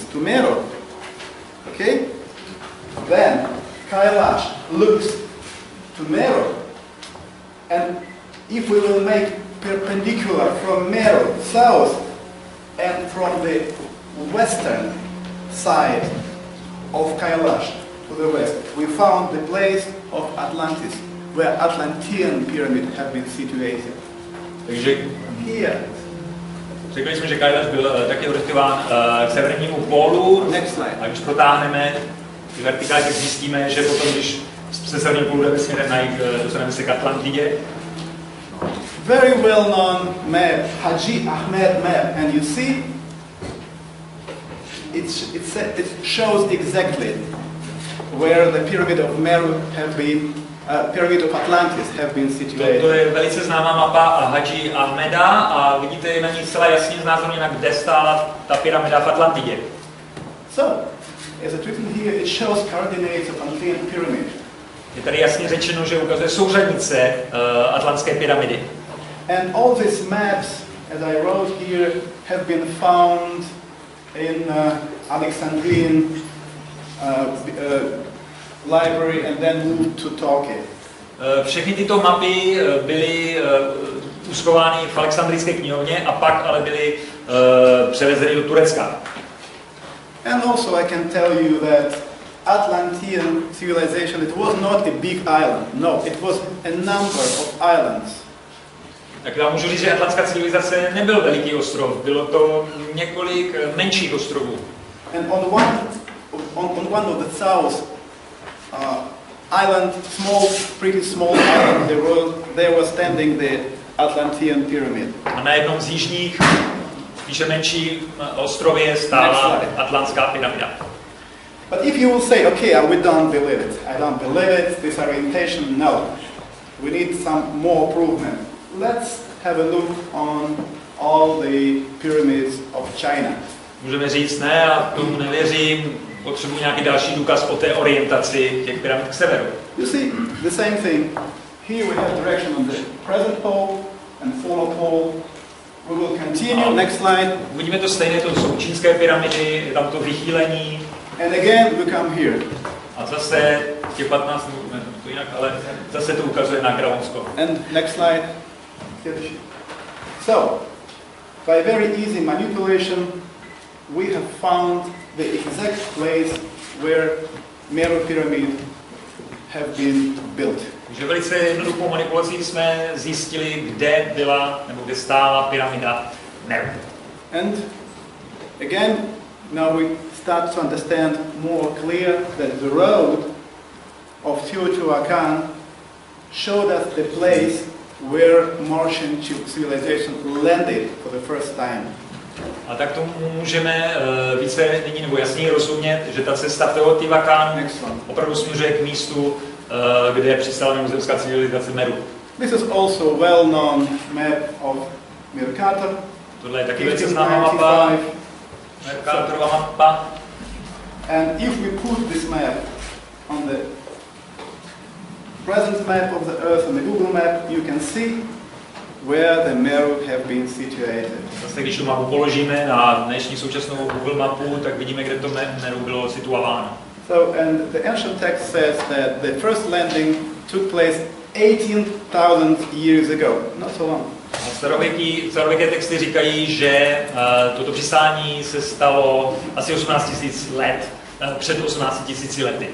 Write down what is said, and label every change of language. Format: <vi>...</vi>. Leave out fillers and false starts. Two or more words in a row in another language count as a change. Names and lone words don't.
<en>to Meru, okay, then Kailash looks to Meru, and if we will make perpendicular from Meru south and from the western side of Kailash to the west, we found the place of Atlantis, where Atlantean pyramid have been situated.</en> <cs>Takže</cs> <en>here.</en> <cs>Řekli jsme, že Kailash byl taky orientován k severnímu pólu.</cs> <en>Next slide.</en> <cs>A když protáhneme ty vertikály, tak zjistíme, že potom, když se severního pólu jdeme směrem na jih, dostaneme se k Atlantidě.</cs> <en>Very well-known map, Haji Ahmed map, and you see, it shows exactly where the pyramid of Meru have been, pyramid of Atlantis have been situated.</en> <cs>To je velice známá mapa Haji Ahmeda a vidíte na ní zcela jasně znázorněna, kde stála ta pyramida v Atlantidě.</cs> <en>So, as it's written here, it shows coordinates of Atlantean pyramid.</en> <cs>Je tady jasně řečeno, že ukazuje souřadnice atlantské pyramidy.</cs> <en>And all these maps, as I wrote here, have been found in Alexandrian library and then moved to Turkey.</en> <cs>Všechny tyto mapy byly uschovány v Alexandrijské knihovně a pak ale byly převezeny do Turecka.</cs> <en>And also I can tell you that Atlantean civilization, it was not a big island. No, it was a number of islands.</en> <cs>Tak já můžu říct, že atlantská civilizace nebyl veliký ostrov, bylo to několik menších ostrovů.</cs> <en>And on one of the south island, pretty small island, there was standing the Atlantean pyramid.</en> <cs>A na jednom z jižních, spíše menší ostrově stála atlantská pyramida.</cs> <en>But if you will say, okay, we don't believe it. I don't believe it, this orientation, no. We need some more proof. Let's have a look on all the pyramids of China.</en> <cs>Můžeme říct, ne, já tomu nevěřím, potřebuji nějaký další důkaz o té orientaci těch pyramid k severu.</cs> <en>You see, the same thing. Here we have direction on the present pole and former pole. We will continue. Next slide.</en> <cs>Vidíme to stejné, to jsou čínské pyramidy, je tam to vychýlení.</cs> <en>And again we come here.</en> <cs>A zase těch 15 minut, to jinak, ale zase to ukazuje na Kráľovskou.</cs> <en>And next slide. So, by very easy manipulation, we have found the exact place where Meru pyramid have been built.</en> <cs>Takže velice jednoduchou manipulací jsme zjistili, kde byla nebo kde stála pyramida Meru.</cs> <en>And again, now we start to understand more clear that the road of Teotihuacan showed us the place where Martian civilization landed for the first time.</en> <cs>A tak tomu můžeme více nyní nebo jasněji rozumět, že ta cesta v Teotihuacanu opravdu směřuje k místu, kde přistála mimozemská civilizace Meru.</cs> <en>This is also well-known map of Mercator.</en> <cs>Tohle je taky velice známá mapa, Mercatorova mapa.</cs> <en>And if we put this map on the present map of the Earth on the Google map, you can see where the Meru have been situated.</en> <cs>Zase, když tu mapu položíme na dnešní současnou Google mapu, tak vidíme, kde to Meru bylo situováno.</cs> <en>So, and the ancient text says that the first landing took place 18,000 years ago, not so long.</en> <cs>Starověké texty říkají, že toto přistání se stalo asi 18 000 let, před 18 000 lety.</cs>